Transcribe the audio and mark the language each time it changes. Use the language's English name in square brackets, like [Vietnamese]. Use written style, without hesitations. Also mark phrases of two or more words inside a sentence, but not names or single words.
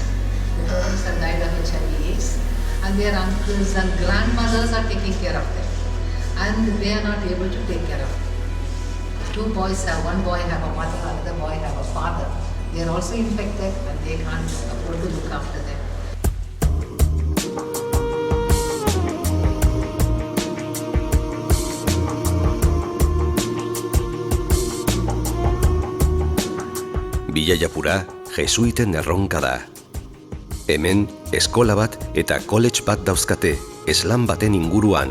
[English] The parents have died of HIV/AIDS, and their uncles and grandmothers are taking care of them, and they are not able to take care of them. Two boys have, one boy have a mother, another boy have a father. They are also infected, and they can't afford to look after them. [Basque] Billaipura jesuiten erronka da. Hemen eskola bat eta college bat dauzkate eslan baten inguruan.